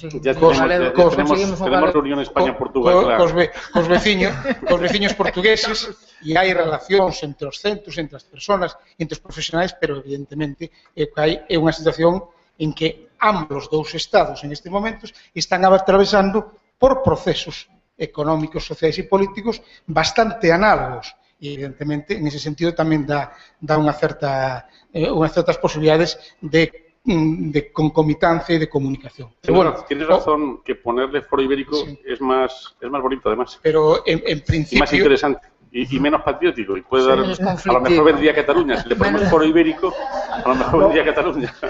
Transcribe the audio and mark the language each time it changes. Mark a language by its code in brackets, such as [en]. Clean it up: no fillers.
[es] Ya tenemos reunión España-Portugal, claro. [gl] Cos veciños portugueses, e hai relacións entre os centros, entre as persoas, entre os profesionais, pero evidentemente é unha situación en que ambos dous estados en estes momentos están atravesando por procesos económicos, sociais e políticos bastante análogos. E, evidentemente, en ese sentido tamén dá unhas certas posibilidades de concomitancia e de comunicación. [es] Pero bueno, tienes razón que ponerle foro ibérico es más bonito, además. Pero en principio... Y más interesante. Y menos patriótico. Y puede dar... A lo mejor vendría Cataluña. Si le ponemos foro ibérico, a lo mejor vendría Cataluña.